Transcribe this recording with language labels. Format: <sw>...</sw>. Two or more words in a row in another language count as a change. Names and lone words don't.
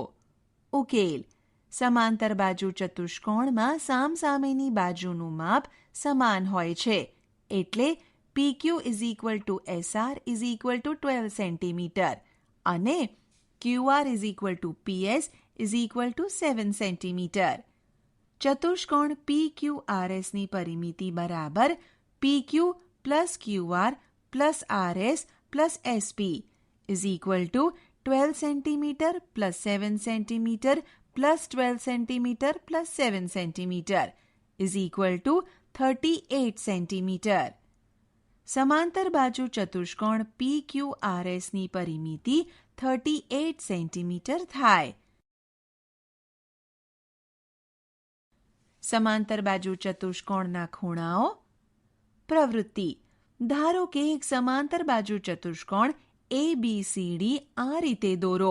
<gu>ઉકેલ: સમાંતર બાજુ ચતુષ્કોણમાં સામસામેની બાજુનું માપ સમાન હોય છે, એટલે PQ SR 12 cm અને QR PS 7 cm. ચતુષ્કોણ PQRS ની પરિમિતિ બરાબર PQ plus QR plus RS plus SP = 12 cm plus 7 cm plus 12 cm plus 7 cm = 38 cm. સમાંતર બાજુ ચતુષ્કોણ PQRS ની પરિમિતિ 38 cm થાય. સમાંતર બાજુ ચતુષ્કોણના ખૂણાઓ. પ્રવૃત્તિ: ધારો કે એક સમાંતર બાજુ ચતુષ્કોણ ABCD આ રીતે દોરો.</gu>